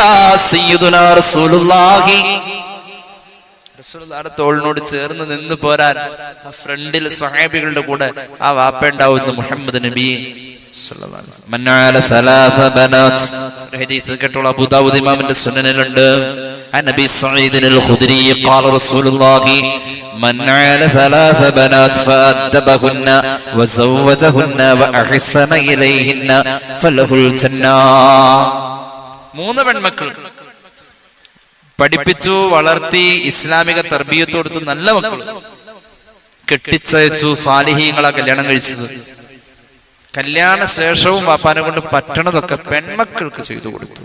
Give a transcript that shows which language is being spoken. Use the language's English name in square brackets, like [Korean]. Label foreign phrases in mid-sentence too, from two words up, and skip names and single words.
[Arabic] سيدنا رسول الله, [Malayalam] റസൂലുള്ളാഹിയുടെ തോളിനോട് ചേർന്ന് നിന്ന് പോരാൻ ആ ഫ്രണ്ടിൽ സ്വഹാബികളുടെ കൂടെ ആ വാപ്പ ഉണ്ടാവുന്നു, മുഹമ്മദ് നബി [Arabic] صلى الله عليه وسلم. من عال ثلاث بنات, [Malayalam] ഹദീസ് കേട്ടോളൂ, അബൂ ദാവൂദ് ഇമാമിന്റെ സുനനിലുണ്ട്. [Arabic] نبي سعيد الخدري قال رسول الله من عال 3 بنات فأدبهن وزوجهن وأحسن إليهن فله الجنة. [Malayalam] 3 പെൺമക്കൾ പഠിപ്പിച്ചു, വളർത്തി, ഇസ്ലാമിക തർബിയത്ത് കൊടുത്തു, നല്ല മക്കൾ കെട്ടിച്ചയച്ചു, സാലിഹീങ്ങളാ കല്യാണം കഴിച്ചത്. കല്യാണ ശേഷവും വാപ്പാനെ കൊണ്ട് പറ്റണതൊക്കെ പെൺമക്കൾക്ക് ചെയ്തു കൊടുത്തു.